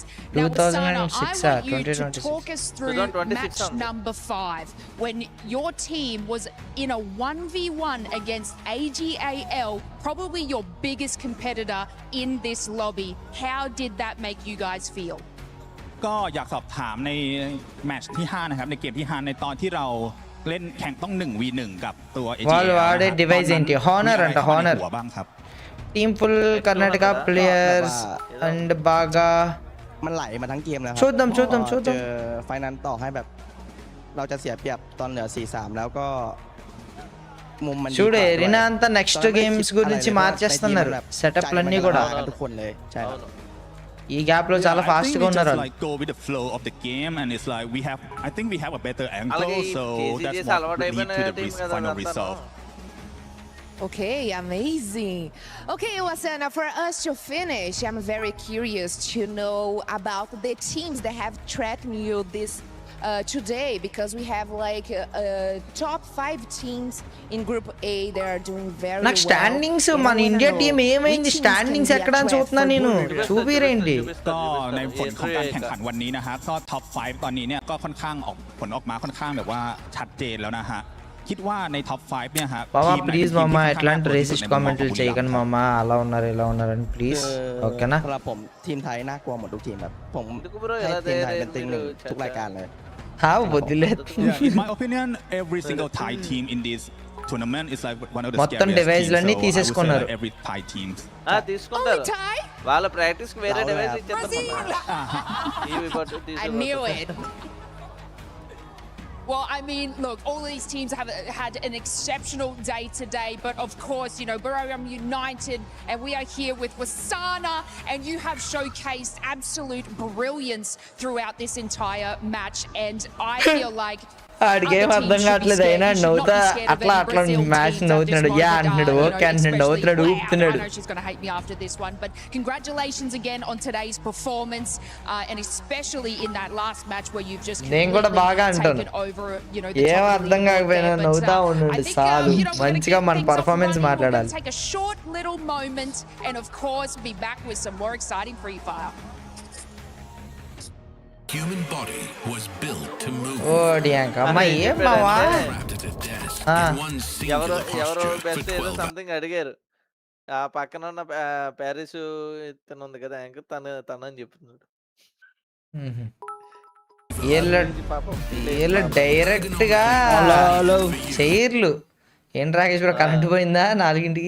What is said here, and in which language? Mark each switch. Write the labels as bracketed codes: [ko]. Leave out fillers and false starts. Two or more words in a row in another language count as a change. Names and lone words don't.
[en] Now, Osana, I want you to talk us through match number 5 when your team was in a 1v1 against AGAL, probably your biggest competitor in this lobby. How did that make you guys feel? [th] ก็อยากสอบถามในแมตช์ที่5นะครับในเกมที่5ในตอนที่เราเล่นแข่งต้อง 1v1 กับตัว AGL [te] వాళ్ళు వాడే డివైస్ ఏంటి హానర్ అంట హానర్ [th] บ้างครับ [en] team full Karnataka players and [te] బాగా [th] มันไหลมาทั้งเกมแล้วครับ [te] చూద్దాం [th] เจอไฟนั้นต่อให้แบบเราจะเสียเปรียบตอนเหลือ 4-3 แล้วก็มุมมัน [te] చూడు ఎరినా అంతా [en] next games [te] గురించి మార్చేస్తున్నారు సెటప్లన్నీ కూడా [th] ทุกคนเลยใช่ครับ [te] ఈ గ్యాప్ లో చాలా ఫాస్ట్ గా ఉన్నారు [en] like go with the flow of the game and it's like I think we have a better angle so that's what lead to the final result. Okay, amazing. Okay, Wasana, for us to finish, I'm very curious to know about the teams that have threatened you this today, because we have like top 5 teams in Group A. They are doing very [te] నాకు [en] well. [te] స్టాండింగ్స్ మన [en] India team [te] ఏమైంది స్టాండింగ్స్ ఎక్కడ అని చూస్తున్నా నేను చూపిరేంటి [th] ก็ในผลของการแข่งขันวันนี้นะฮะก็ท็อป 5 ตอนนี้เนี่ยก็ค่อนข้างผลออกมาค่อนข้างแบบว่าชัดเจนแล้วนะฮะคิดว่าในท็อป 5 เนี่ยฮะ [te] మామా ప్లీజ్ మామా ఎట్లాంటి [en] racist comments [te] చేయకండి మామా అలా ఉన్నారు ఇలా ఉన్నారని ప్లీజ్ ఓకేనా [th] สำหรับผมทีมไทยน่ากลัวหมดทุกทีมแบบผมให้ทีมไทยเป็นติงหนึ่งทุกรายการเลย [te] వదిలేదు [en] in my opinion every single Thai team in this tournament is like one of the [te] మొత్తం డివైస్ లన్నీ తీసేసుకున్నారు [en] every Thai team [te] తీసుకుంటారు వాళ్ళ ప్రాక్టీస్ కి వేరే డివైస్ ఇచ్చేస్తారు [en] I knew it. Well, I mean, look, all these teams have had an exceptional day today, but of course, you know, Buriram United, and we are here with Wasana, and you have showcased absolute brilliance throughout this entire match, and I feel like [te] ఆడికేం అర్థం కావట్లేదు అయినా నవ్వుతా అట్లా అట్లా మ్యాచ్ నవ్వుతున్నాడు యా అంటున్నాడు ఓకే అంటున్నాడు నవ్వుతున్నాడు ఊపుతున్నాడు [en] she's going to hate me after this one, but congratulations again on today's performance, and especially in that last match where you've just [te] నేను కూడా బాగా అంటాను ఏం అర్థం కాకపోయినా నవ్వుతా ఉండండి చాలు మంచిగా మన పర్ఫార్మెన్స్ మాట్లాడాలి [en] take a short little moment and of course be back with some more exciting FreeFire. Human body was built to move. [te] ఓడియాంక అమ్మ ఏం మావా ఎవరో బెస్ట్ ఏదో సంథింగ్ అడిగారు ఆ పక్కన ఉన్న ప్యారిస్ ఇతను ఉంది కదా యాంకర్ తనని చెప్తున్నాడు వీళ్ళు డైరెక్ట్ గా చైర్లు ఏం రాకేశ్వర కరెంట్ పోయిందా 4ంటికి